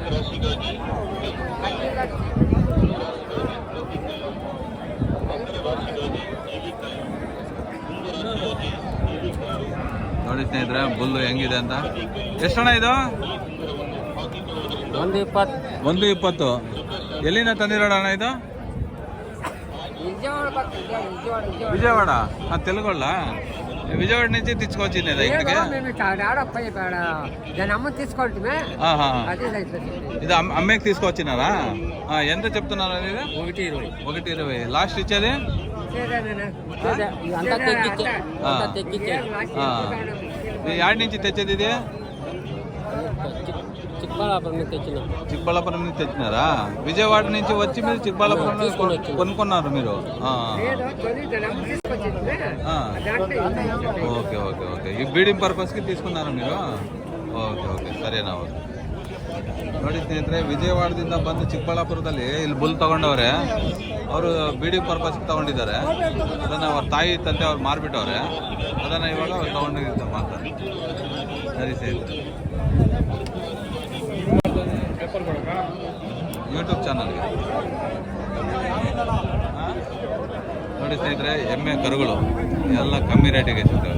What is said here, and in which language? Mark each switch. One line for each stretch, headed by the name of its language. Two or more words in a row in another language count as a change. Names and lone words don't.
Kannada: ನೋಡಿ ಸ್ನೇಹಿತರೆ, ಬುಲ್ಲು ಹೆಂಗಿದೆ ಅಂತ. ಎಷ್ಟಣ್ಣ ಇದು? 120. ಎಲ್ಲಿಂದ ತಂದಿರೋಣ ಇದು?
Telugu: విజయవాడ. తెలుగోళ్ళ? విజయవాడ నుంచి తెచ్చుకొచ్చింది ఇక్కడికి? ఇది అమ్మేకి తీసుకొచ్చినారా? ఎంత చెప్తున్నారు? అది 120. లాస్ట్ ఇచ్చేది యాడ్ నుంచి తెచ్చేది ఇది? చిక్బళ్ళాపురం నుంచి తెచ్చినారా? విజయవాడ నుంచి వచ్చి మీరు చిక్బళ్ళాపురం కొనుక్కున్నారు మీరు?
English: okay okay okay,
Telugu: ఈ
English: breeding purpose
Telugu: తీసుకున్నారా మీరు?
English: okay okay, ಸರಿನಾ, ಓಕೆ.
Kannada: ನೋಡಿ ಸ್ನೇಹಿತರೆ, ವಿಜಯವಾಡದಿಂದ ಬಂದು ಚಿಕ್ಕಬಳ್ಳಾಪುರದಲ್ಲಿ ಇಲ್ಲಿ ಬುಲ್ ತಗೊಂಡವ್ರೆ. ಅವರು
English: breeding purpose
Kannada: ತಗೊಂಡಿದ್ದಾರೆ. ಅದನ್ನು ಅವ್ರ ತಾಯಿ ತಂದೆ ಅವ್ರು ಮಾರ್ಬಿಟ್ಟವ್ರೆ. ಅದನ್ನು ಇವಾಗ ಅವ್ರು ತಗೊಂಡಿದ್ದಾರೆ ಮಾತಾರೆ. ಸರಿ ಸ್ನೇಹಿತರೆ, ಯೂಟ್ಯೂಬ್ ಚಾನಲ್ಗೆ ನೋಡಿ ಸ್ನೇಹಿತರೆ, ಎಮ್ಮೆ ಕರುಗಳು ಎಲ್ಲ ಕಮ್ಮಿ ರೇಟಿಗೆ ಸಿಗ್ತವೆ.